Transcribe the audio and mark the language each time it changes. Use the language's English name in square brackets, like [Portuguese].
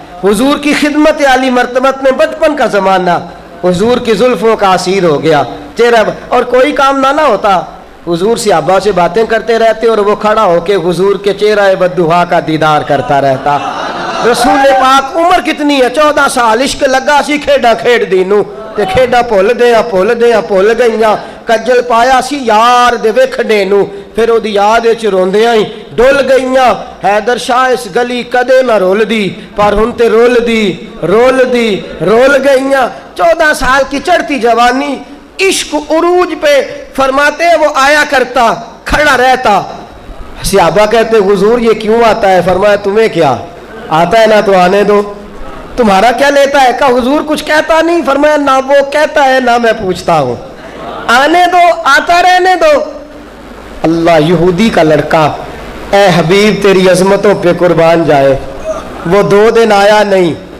[Urdu] حضور کی خدمت عالی مرتبت میں بچپن کا زمانہ, حضور کی زلفوں کا اسیر ہو گیا چہرہ, اور کوئی کام نہ ہوتا, حضور صحابہ سے باتیں کرتے رہتے اور وہ کھڑا ہو کے حضور کے چہرہ بددعا کا دیدار کرتا رہتا. رسول پاک عمر کتنی ہے, 14 سال. [Punjabi] عشق لگا سی کھیڈا کھیڈ دینو تے کھیڈا بھول گئیاں, کجل پایا سی یار دے ویکھنے نو, پھر او دی یاد وچ روندیاں ہی ڈول گئیاں. حیدر شاہ اس گلی کدے نہ رول دی, پر ہن تے رول گئیاں. [Urdu] 14 سال کی چڑھتی جوانی, عشق عروج پہ. فرماتے وہ آیا کرتا, کھڑا رہتا. صحابہ کہتے حضور یہ کیوں آتا ہے؟ فرمایا تمہیں کیا آتا ہے, نہ تو آنے دو, تمہارا کیا لیتا ہے؟ کہا حضور کچھ کہتا نہیں. فرمایا نہ وہ کہتا ہے نہ میں پوچھتا ہوں, آنے دو, آتا رہنے دو. اللہ, یہودی کا لڑکا, اے حبیب تیری عظمتوں پہ قربان جائے, وہ 2 دن آیا نہیں.